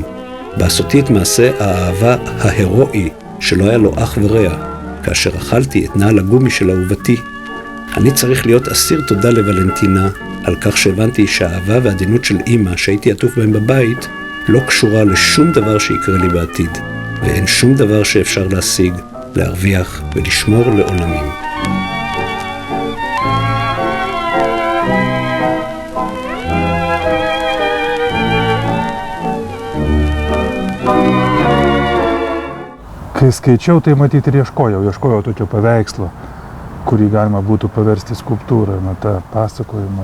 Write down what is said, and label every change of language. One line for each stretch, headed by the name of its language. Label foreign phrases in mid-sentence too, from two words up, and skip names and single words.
Hebrew: בעשותי את מעשה האהבה ההירואי שלא היה לו אח ורע, כאשר אכלתי את נעל הגומי של אהובתי. אני צריך להיות אסיר תודה לוולנטינה על כך שהבנתי שהאהבה והעדינות של אמא שהייתי עטוף בהם בבית לא קשורה לשום דבר שיקרה לי בעתיד, ואין שום דבר שאפשר להשיג, להרוויח ולשמור לעולמים.
Lithuanian: Kai skaičiau, tai matyti ir ieškojau tokio paveikslo, kurį galima būtų paversti skulptūrą, tą pasakojimą.